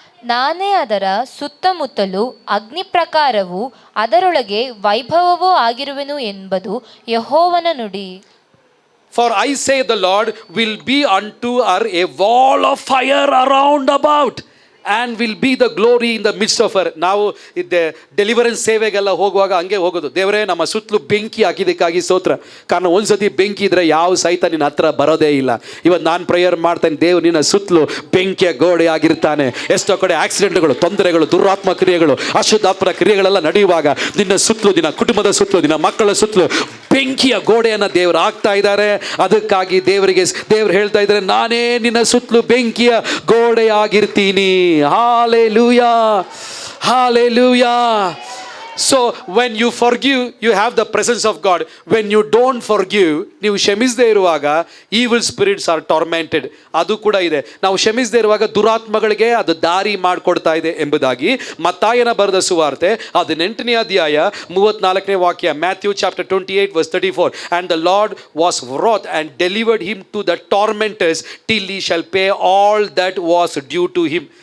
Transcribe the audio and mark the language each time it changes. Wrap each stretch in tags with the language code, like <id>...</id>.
<kn>ನಾನೇ ಅದರ ಸುತ್ತಮುತ್ತಲೂ ಅಗ್ನಿ ಪ್ರಕಾರವೂ ಅದರೊಳಗೆ ವೈಭವವೂ ಆಗಿರುವೆನು ಎಂಬುದು ಯೆಹೋವನ ನುಡಿ.</kn> <en>For I say the Lord will be unto her a wall of fire around about, and will be the glory in the midst of her.</en> <kn>ನಾವು ಡೆಲಿವರೆನ್ಸ್ ಸೇವೆಗೆಲ್ಲ ಹೋಗುವಾಗ ಹಂಗೆ ಹೋಗೋದು, ದೇವರೇ ನಮ್ಮ ಸುತ್ತಲೂ ಬೆಂಕಿ ಹಾಕಿದ್ದಕ್ಕಾಗಿ ಸ್ತೋತ್ರ. ಕಾರಣ ಒಂದ್ಸತಿ ಬೆಂಕಿ ಇದ್ರೆ ಯಾವ ಸಹಿತ ನಿನ್ನ ಹತ್ರ ಬರೋದೇ ಇಲ್ಲ. ಇವತ್ತು ನಾನು ಪ್ರೇಯರ್ ಮಾಡ್ತೇನೆ, ದೇವರು ನಿನ್ನ ಸುತ್ತಲೂ ಬೆಂಕಿಯ ಗೋಡೆ ಆಗಿರ್ತಾನೆ. ಎಷ್ಟೋ ಕಡೆ ಆಕ್ಸಿಡೆಂಟ್ಗಳು, ತೊಂದರೆಗಳು, ದುರಾತ್ಮ ಕ್ರಿಯೆಗಳು, ಅಶುದ್ಧಾತ್ಮರ ಕ್ರಿಯೆಗಳೆಲ್ಲ ನಡೆಯುವಾಗ ನಿನ್ನ ಸುತ್ತಲೂ, ನಿನ್ನ ಕುಟುಂಬದ ಸುತ್ತಲೂ, ನಿನ್ನ ಮಕ್ಕಳ ಸುತ್ತಲೂ ಬೆಂಕಿಯ ಗೋಡೆಯನ್ನು ದೇವರು ಹಾಕ್ತಾ ಇದ್ದಾರೆ. ಅದಕ್ಕಾಗಿ ದೇವರು ಹೇಳ್ತಾ ಇದ್ದಾರೆ, ನಾನೇ ನಿನ್ನ ಸುತ್ತಲೂ ಬೆಂಕಿಯ ಗೋಡೆ ಆಗಿರ್ತೀನಿ.</kn> <en>Hallelujah, hallelujah. So when you forgive, you have the presence of God. When you don't forgive,</en> <kn>ನೀವು ಕ್ಷಮಿಸದೇ ಇರುವಾಗ</kn> <en>evil spirits are tormented.</en> <kn>ಅದು ಕೂಡ ಇದೆ. ನಾವು ಕ್ಷಮಿಸದೇ ಇರುವಾಗ ದುರಾತ್ಮಗಳಿಗೆ ಅದು ದಾರಿ ಮಾಡಿಕೊಡ್ತಾ ಇದೆ ಎಂಬುದಾಗಿ ಮತ್ತಾಯನ ಬರೆದ ಸುವಾರ್ತೆ 18ನೇ ಅಧ್ಯಾಯ 34ನೇ ವಾಕ್ಯ,</kn> <en>Matthew chapter 28 verse 34. And the Lord was wroth and delivered him to the tormentors till he shall pay all that was due to him.</en>